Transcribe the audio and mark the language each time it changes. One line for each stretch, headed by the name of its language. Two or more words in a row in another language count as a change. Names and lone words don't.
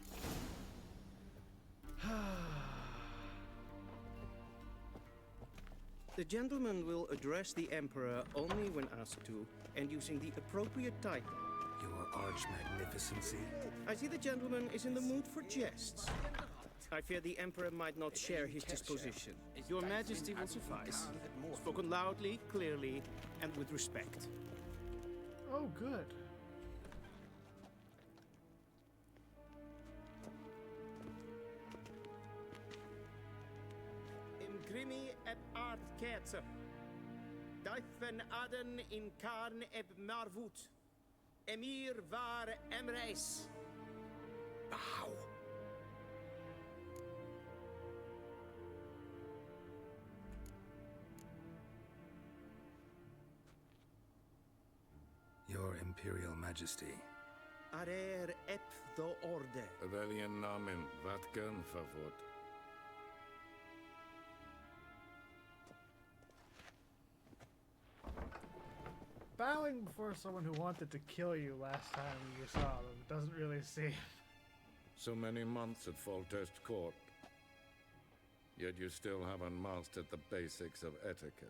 English: The gentleman will address the Emperor only when asked to, and using the appropriate title. Your Arch-Magnificency? I see the gentleman is in the mood for jests. I fear the Emperor might not share his disposition. Your Majesty will suffice. Spoken loudly, clearly, and with respect. Oh, good. Imgrimi eb art ketzer. Daifen aden in karn eb marvut. Emhyr var Emreis. Bow. Your Imperial Majesty. Arer ep the orde. Veljen namen, vatkan favot. Bowing before someone who wanted to kill you last time you saw them doesn't really seem... So many months at Foltest Court. Yet you still haven't mastered the basics of etiquette.